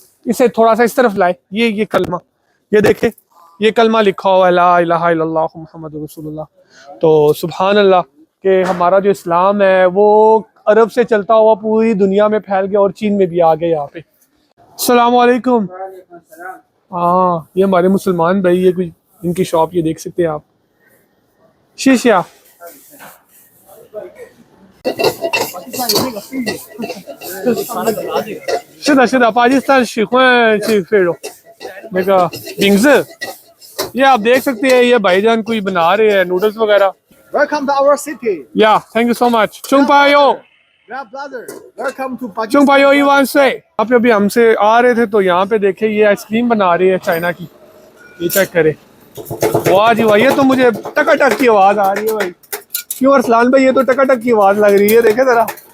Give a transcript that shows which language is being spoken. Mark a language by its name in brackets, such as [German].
[Hindi] इसे थोड़ा सा इस तरफ लाए, ये कलमा, ये देखे ये कलमा लिखा हुआ है, [Arabic] ला इलाहा इल्लल्लाह मुहम्मदुर रसूलुल्लाह। [Hindi] तो सुभान अल्लाह कि हमारा जो इस्लाम है वो अरब से चलता हुआ पूरी दुनिया में फैल गया और चीन में भी आ गया यहाँ पे। अस्सलाम वालेकुम। हाँ, ये हमारे मुसलमान भाई, ये कोई इनकी शॉप, ये देख सकते हैं आप। [Chinese] शीशा是的，是的，巴基斯坦喜欢吃肥肉，那个饼子， [Hindi] ये आप देख सकते हैं। ये भाईजान कोई बना रहे हैं नूडल्स वगैरह। [English] Welcome to our city. या thank you so much. चुंगपायो, Yeah, brother. Welcome to Pakistan. चुंगपायो ईवान से। [Hindi] आप अभी हमसे आ रहे थे तो यहाँ पे देखे ये आइसक्रीम बना रही है चाइना की, ये चेक करे। वाह जी वाह, ये तो मुझे टकाटक की आवाज आ रही है भाई। क्यों अरसलान भाई, ये तो टकाटक की आवाज लग रही है, देखे जरा।